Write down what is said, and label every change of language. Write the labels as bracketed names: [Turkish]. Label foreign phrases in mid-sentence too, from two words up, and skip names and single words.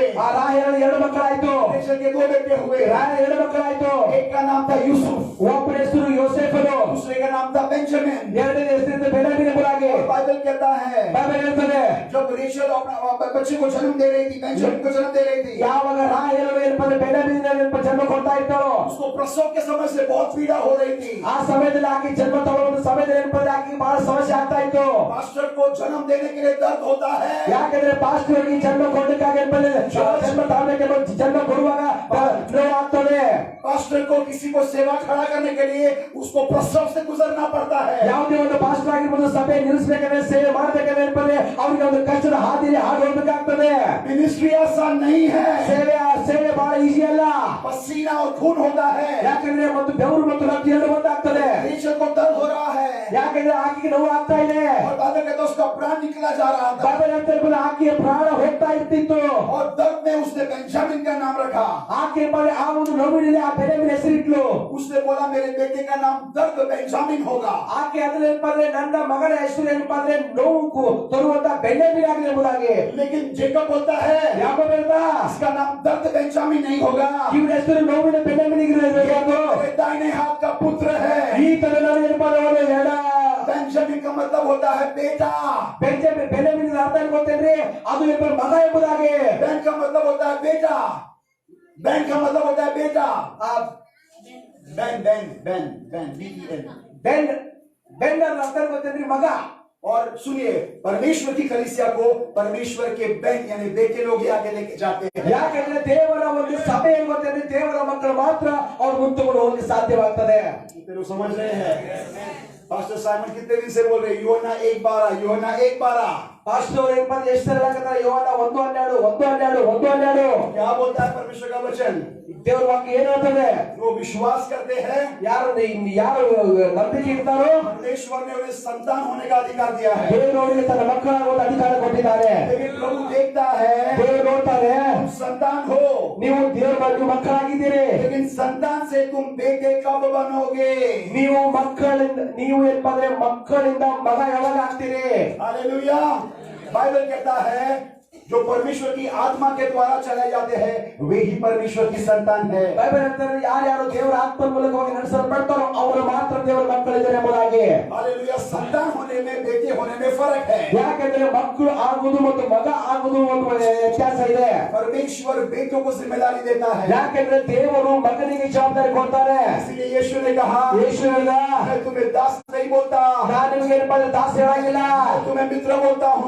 [Kannada] ಆ ರಾಹೇಲನ 2 ಮಕ್ಕಳಾಯ್ತು, [Hindi] रेचल के 2 बेटे हुए, [Kannada] ರಾಹೇಲನ 2 ಮಕ್ಕಳಾಯ್ತು. [Hindi] एक का नाम था यूसुफ, [Kannada] ಒಬ್ಬನ ಹೆಸರು ಯೋಸೇಫನು, [Hindi] दूसरे का नाम था बेंजामिन। [Kannada] ಎರಡನೇ ಹೆಸರು ಬೆನ್ಯಾಮೀನ್ ಎಂಬುದಾಗಿ [Hindi] बाइबल कहता है [Kannada] ಬೈಬಲ್ ಹೇಳ್ತದೆ, [Hindi] जब रेचल अपना बच्चे को जन्म दे रही थी, बेंजामिन को जन्म दे रही थी, [Kannada] ಯಾವಾಗ ರಾಹೇಲನು ಏನಪ್ಪ ಬೆನ್ಯಾಮೀನ್ ಜನ್ಮ ಕೊಡ್ತಾ ಇದ್ದಳು, [Hindi] उसको प्रसव के समय से बहुत पीड़ा हो रही थी। [Kannada] ಆ ಸಮಯದಲ್ಲಿ ಆಕೆ ಜನ್ಮ ತಗೊಳ್ಳೋ ಸಮಯದಲ್ಲಿ ಏನಪ್ಪ ಆಕೆ ಬಹಳ ಸಮಸ್ಯೆ ಆಗ್ತಾ ಇತ್ತು. [Hindi] पास्टर को जन्म देने के लिए दर्द होता है, [Kannada] ಯಾಕಂದ್ರೆ ಪಾಸ್ಟರ್ಗೆ ಜನ್ಮ ಕೊಡಲಿಕ್ಕಾಗಿ ಜನ್ಮ ತಗೊಳ್ಳಬೇಕೆಂಬ ಜನ್ಮ ಕೊಡುವಾಗ ನೋವಾಗ್ತದೆ. [Hindi] पास्टर को किसी को सेवा खड़ा करने के लिए उसको प्रसव से गुजरना पड़ता है। [Kannada] ಯಾವುದೇ ಒಂದು ಪಾಸ್ಟರ್ ಆಗಿರ್ಬೋದು ಸಭೆ ನಿಲ್ಲಿಸಬೇಕಂದ್ರೆ ಸೇವೆ ಮಾಡಬೇಕಂದ್ರೆ ಏನಪ್ಪದೆ ಅವರಿಗೆ ಒಂದು ಕಷ್ಟದ ಹಾದಿಯಲ್ಲಿ ಹಾದು ಹೋಗ್ಬೇಕಾಗ್ತದೆ. [Hindi] मिनिस्ट्री आसान नहीं है, [Kannada] ಸೇವೆ ಬಹಳ ಈಸಿ ಅಲ್ಲ, [Hindi] पसीना और खून होता है। [Kannada] ಯಾಕಂದ್ರೆ ಮತ್ತು ಬೆವರು ಮತ್ತು ರಕ್ತ ಎರಡು ಒಂದಾಗ್ತದೆ. [Hindi] रेचल को दर्द हो रहा है [Kannada] ಯಾಕಂದ್ರೆ ಆಕೆಗೆ ನೋವು ಆಗ್ತಾ ಇದೆ, [Hindi] और बाइबल कहता है उसका प्राण निकला जा रहा था, [Kannada] ಬೈಬಲ್ ಹೇಳ್ತಾ ಇರ್ಬೋದು ಆಕೆಯ ಪ್ರಾಣ ಹೋಗ್ತಾ ಇರ್ತಿತ್ತು. [Hindi] और दर्द में उसने बेंजामिन का नाम रखा। [Kannada] ಆಕೆ ಬಳಿ ಆ ಒಂದು ನೋವಿನಲ್ಲಿ ಆ ಬೆನ್ಯಾಮೀನ್ ಹೆಸರಿಟ್ಲು. [Hindi] उसने बोला मेरे बेटे का नाम दर्द बेंजामिन होगा। [Kannada] ಆಕೆ ಅದ್ರ ಏನಪ್ಪ ಅಂದ್ರೆ ನನ್ನ ಮಗನ ಹೆಸರು ಏನಪ್ಪ ಅಂದ್ರೆ ನೋವು ತರುವಂತ ಬೆನ್ಯಾಮೀನ್ ಆಗಲಿ ಎಂಬುದಾಗಿ. [Hindi] लेकिन जेकब बोलता है [Kannada] ಯಾಕೋಬ ಹೇಳ್ತಾ [Hindi] इसका नाम दर्द बेंजामिन नहीं होगा, [Kannada] ಇವನ ಹೆಸರು ನೋವಿನ ಬೆನ್ಯಾಮೀನ್ ಇರಬೇಕು. [Hindi] मेरे दाहिने हाथ का पुत्र है। [Kannada] ಈ ತರ ನಾನು ಏನಪ್ಪ ಅಂದ್ರೆ ಹೇಳ [Hindi] बेंजामिन का मतलब होता है बेटा, [Kannada] ಬೆನ್ಯಾಮೀನ್ ಅರ್ಥ ಏನ್ ಗೊತ್ತೇನ್ರಿ, ಅದು ಏನಪ್ಪ ಮಗ ಎಂಬುದಾಗಿ. [Hindi] बैन का मतलब होता है बेटा, बैन का मतलब होता है बेटा, बैन बैन बैन बैन BEN। [Kannada] ಬೆನ್ ಅರ್ಥ ಏನ್ ಗೊತ್ತೇನ್ರಿ, ಮಗ. [Hindi] और सुनिए, परमेश्वर की कलीसिया को परमेश्वर के बैन यानी बेटे लोग ही आगे लेके जाते हैं। [Kannada] ಯಾಕಂದ್ರೆ ದೇವರ ಒಂದು ಸಭೆ ಏನ್ ಗೊತ್ತೇನ್ರಿ, ದೇವರ ಮಕ್ಕಳು ಮಾತ್ರ ಅವ್ರು ಮುಂತುಕೊಂಡು ಹೋಗಿ ಸಾಧ್ಯವಾಗ್ತದೆ. [Hindi] कितने लोग समझ रहे हैं? पास्टर साइमन कितने दिन से बोल रहे हैं यूहन्ना 1:12, यूहन्ना 1:12। [Kannada] ಪಾಸ್ಟರ್ ಏನಪ್ಪ ಎಷ್ಟು ಹೇಳಕತ್ತಾರೆ, ಯೋಹಾನ 1:12. [Hindi] क्या बोलता है परमेश्वर का वचन? [Kannada] ದೇವರ ವಾಕ್ಯ ಏನು ಹೇಳ್ತದೆ, [Hindi] जो विश्वास करते हैं [Kannada] ಯಾರು ನಂಬಿಕೆ ಇರ್ತಾರೋ [Hindi] परमेश्वर ने उन्हें संतान होने का अधिकार दिया है। [Kannada] ದೇವರು ಅವರಿಗೆ ತನ್ನ ಮಕ್ಕಳಾಗುವ ಅಧಿಕಾರ ಕೊಟ್ಟಿದ್ದಾರೆ. [Hindi] लेकिन प्रभु देखता है [Kannada] ದೇವರು ನೋಡ್ತಾರೆ, [Hindi] तुम संतान हो, [Kannada] ನೀವು ದೇವರ ಬಗ್ಗೆ ಮಕ್ಕಳಾಗಿದ್ದೀರಿ, [Hindi] लेकिन संतान से तुम बेटे कब बनोगे? [Kannada] ನೀವು ಏನಪ್ಪ ಅಂದ್ರೆ ಮಕ್ಕಳಿಂದ ಮಗ ಯಾವಾಗ ಆಗ್ತೀರಿ. [Hindi] हालेलुया। बाइबल कहता है जो परमेश्वर की आत्मा के द्वारा चले जाते हैं वे ही परमेश्वर की संतान है। [Kannada] ಬೈಬಲ್ ಹೇಳ್ತಾರೆ, ಯಾರ್ಯಾರು ದೇವರ ಆತ್ಮ ಮೂಲಕವಾಗಿ ನಡೆಸಲ್ಪಡ್ತಾರೋ ಅವರು ಮಾತ್ರ ದೇವರ ಮಕ್ಕಳಿದ್ದಾರೆ ಎಂಬುದಾಗಿ. [Hindi] हालेलुया। संतान होने में बेटे होने में फर्क है। [Kannada] ಯಾಕಂದ್ರೆ ಮಕ್ಕಳು ಆಗುವುದು ಮತ್ತು ಮಗ ಆಗುವುದು ಒಂದು ವ್ಯತ್ಯಾಸ ಇದೆ. [Hindi] परमेश्वर बेटों को जिम्मेदारी देता है, [Kannada] ಯಾಕಂದ್ರೆ ದೇವರು ಮಗನಿಗೆ ಜವಾಬ್ದಾರಿ ಕೊಡ್ತಾರೆ. [Hindi] इसलिए यीशु ने कहा [Kannada] ಯೇಸು ಹೇಳಿದ, [Hindi] मैं तुम्हें दास नहीं बोलता, [Kannada] ನಾನು ನಿಮಗೆ ಏನಪ್ಪ ಅಂದ್ರೆ ದಾಸ ಹೇಳಂಗಿಲ್ಲ, [Hindi] मैं तुम्हें मित्र बोलता हूँ।